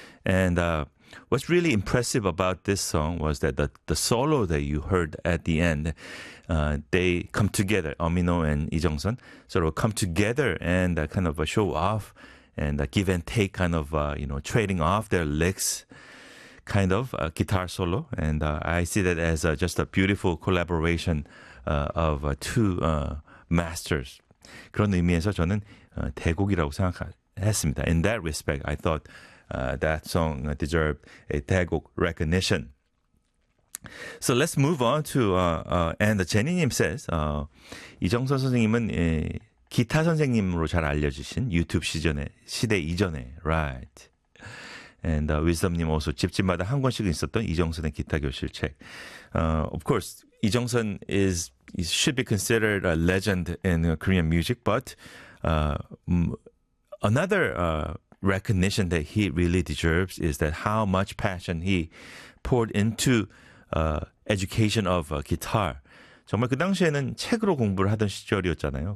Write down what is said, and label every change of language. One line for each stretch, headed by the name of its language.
English: And what's really impressive about this song was that the solo that you heard at the end, they come together, Amino and Lee Jung-sun, sort of come together and kind of show off and give and take, kind of, you know, trading off their licks, kind of a guitar solo. And I see that as just a beautiful collaboration of two masters.
Korean: 그런 의미에서 저는 대곡이라고 생각했습니다.
English: In that respect, I thought that song deserved a 대곡 recognition. So let's move on to, and Jenny님 says,
Korean: 이정선 선생님은 기타 선생님으로 잘 알려주신 유튜브 시대 이전에,
English: right? And Wisdom님 also,
Korean: 집집마다 한 권씩은 있었던 이정선의 기타 교실 책.
English: Of course, 이정선 should be considered a legend in Korean music, but another recognition that he really deserves is that how much passion he poured into education of guitar.
Korean: 정말 그 당시에는 책으로 공부를 하던 시절이었잖아요.